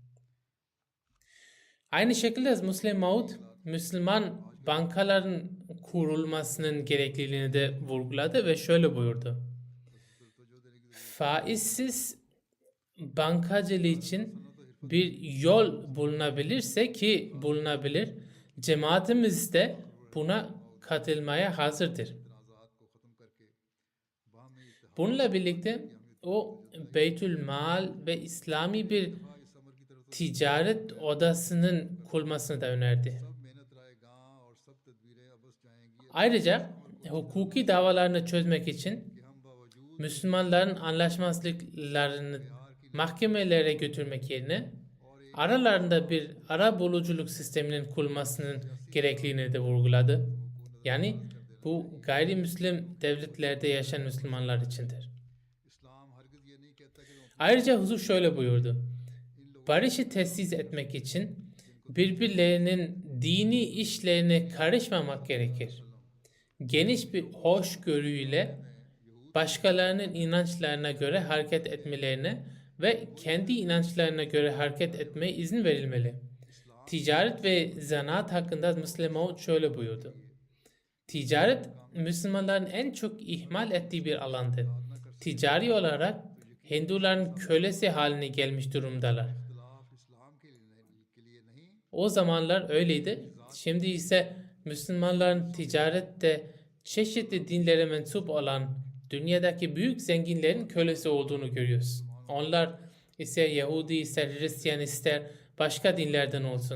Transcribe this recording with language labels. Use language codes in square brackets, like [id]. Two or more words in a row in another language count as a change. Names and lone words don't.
[tr] Aynı şekilde Musleh Maud, Müslüman bankaların kurulmasının gerekliliğini de vurguladı ve şöyle buyurdu. Faizsiz bankacılığı için bir yol bulunabilirse ki bulunabilir, cemaatimiz de buna katılmaya hazırdır. [ur] تنازعات کو ختم کر کے باہمی اتحاد [tr] Bununla birlikte o Beytül Mal ve İslami bir [ur] اس امر کی طرف [tr] ticaret odasının kurulmasını da önerdi. [ur] سب محنت رائیگاں اور سب تدبیریں عبث جائیں گی [tr] Ayrıca hukuki davalarını çözmek için [ur] کہ ہم باوجود [tr] Müslümanların anlaşmazlıklarını mahkemelere götürmek yerine aralarında bir arabuluculuk sisteminin kurulmasının gerekliliğini de vurguladı. Yani bu gayrimüslim devletlerde yaşayan Müslümanlar içindir. [ur] اسلام ہرگز یہ نہیں کہتا کہ [tr] Ayrıca huzur şöyle buyurdu. Barışı tesis etmek için birbirlerinin dini işlerine karışmamak gerekir. Geniş bir hoşgörüyle başkalarının inançlarına göre hareket etmelerine ve kendi inançlarına göre hareket etmeye izin verilmeli. Ticaret ve zanaat hakkında Musleh Maud şöyle buyurdu. Ticaret Müslümanların en çok ihmal ettiği bir alandır. Ticari olarak Hinduların kölesi haline gelmiş durumdalar. [ur] اختلاف اسلام کے لیے نہیں [tr] O zamanlar öyleydi. Şimdi ise Müslümanların ticarette çeşitli dinlere mensup olan dünyadaki büyük zenginlerin kölesi olduğunu görüyoruz. Onlar ister Yahudi, ister Hristiyan, ister başka dinlerden olsun.